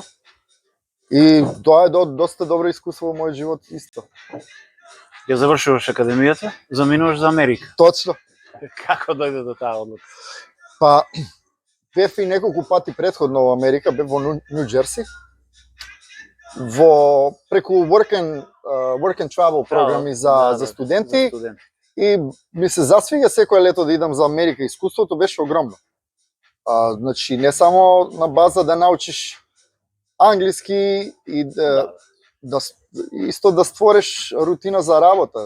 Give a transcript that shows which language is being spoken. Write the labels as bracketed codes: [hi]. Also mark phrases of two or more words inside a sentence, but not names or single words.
[mk] И тоа е доста добро искуство во мојот живот исто. Ја завршуваш академијата, заминуваш за Америка. Точно. Како дојде до таа одлука? Па бев и неколку пати претходно во Америка, бев во Нью Джерси. Преку [en] work and travel [mk] програми за студенти. И ми се засвига секој лето да идам за Америка. Искуството беше огромно. Значи, не само на база да научиш англиски и исто да створиш рутина за работа.